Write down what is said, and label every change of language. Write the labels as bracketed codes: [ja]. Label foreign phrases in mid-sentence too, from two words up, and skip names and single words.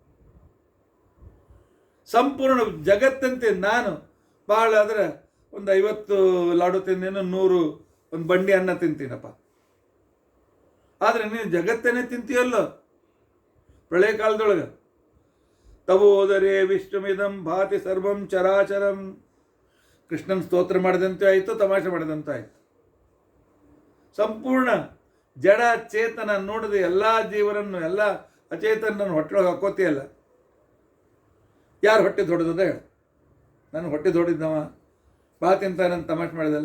[kn] ಸಂಪೂರ್ಣ ಜಗತ್ತಂತೆ ನಾನು ಭಾಳ ಆದರೆ ಒಂದು 50 ಲಾಡು ತಿಂದೇನೋ, 100 ಒಂದು ಬಂಡಿ ಅನ್ನ ತಿಂತೀನಪ್ಪ. ಆದರೆ ನೀನು ಜಗತ್ತನ್ನೇ ತಿಂತೀಯಲ್ಲೋ ಪ್ರಳಯ ಕಾಲದೊಳಗೆ. [sa] ತವೋದರೆ ವಿಶ್ವಮಿದಂ ಭಾತಿ ಸರ್ವಂ ಚರಾಚರಂ. [kn] ಕೃಷ್ಣನ ಸ್ತೋತ್ರ ಮಾಡಿದಂತೆ ಆಯಿತು, ತಮಾಷೆ ಮಾಡಿದಂತೆ ಆಯಿತು. ಸಂಪೂರ್ಣ ಜಡ ಚೇತನ ನೋಡದೆ ಎಲ್ಲ ಜೀವನನ್ನು, ಎಲ್ಲ ಅಚೇತನನ್ನು ಹೊಟ್ಟೆಯೊಳಗೆ ಹಾಕೋತಿಯಲ್ಲ. ಯಾರು ಹೊಟ್ಟೆ ದೊಡ್ಡದ ಹೇಳು? ನಾನು ಹೊಟ್ಟೆ ದೊಡ್ಡಿದ್ದವ, ಭಾಳ ತಿಂತಾನಂತ ತಮಾಷೆ ಮಾಡಿದಲ್ಲ.